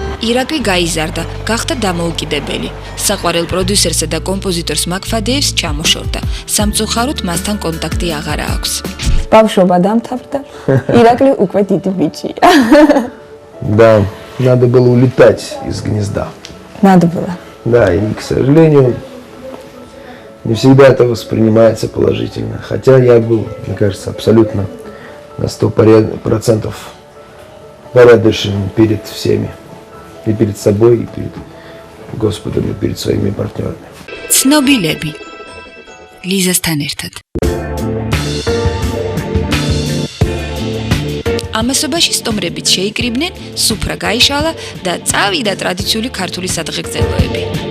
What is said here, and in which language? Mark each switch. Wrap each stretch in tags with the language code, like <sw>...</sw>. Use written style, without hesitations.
<ka>ირაკლი გაიზარდა, გახდა დამოუკიდებელი. საყვარელ პროდიუსერსა და კომპოზიტორს მაქ ფადეევს ჩამოშორდა. სამწუხაროდ მასთან კონტაქტი აღარ აქვს. ბავშვობა დამთავრდა. ირაკლი უკვე დიდი ბიჭია.</ka> <ru>Да, надо было улетать из гнезда. Надо было. Да, и, к сожалению, не всегда это воспринимается положительно. Хотя я был, мне кажется, абсолютно на 100% порядочен перед всеми. И перед собой, и перед Господом, и перед своими партнерами.</ru> <ka>ცნობილები ლიზასთან ერთად. ამასობაში სტომრებით შეიკრიბნენ, სუფრა გაიშალა და წავიდა ტრადიციული ქართული სადღეგრძელოები.</ka>